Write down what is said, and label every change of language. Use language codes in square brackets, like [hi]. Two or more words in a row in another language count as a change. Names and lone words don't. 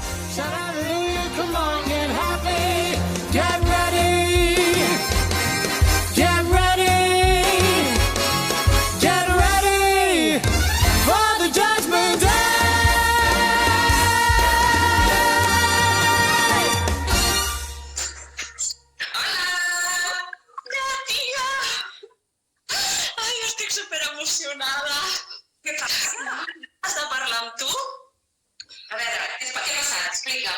[en] Hallelujah, come on, get happy, get ready, get ready, get ready for the judgment day. [ca] Hola! Tia! Ai, estic superemocionada. Què passa? Has de parlar amb tu? A veure, què ha passat? Explica'm.